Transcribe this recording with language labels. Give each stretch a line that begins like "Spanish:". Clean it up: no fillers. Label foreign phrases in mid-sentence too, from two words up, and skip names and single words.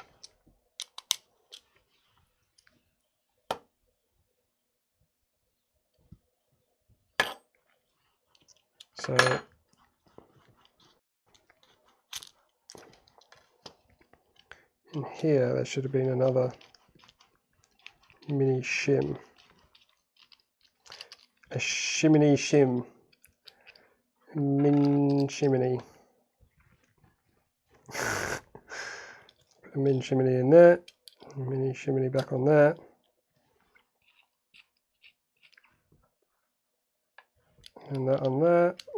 English: So... in here, there should have been another mini shim. A shiminy shim. Min shiminy. Put a min shiminy in there. Mini shiminy back on there. And that on there.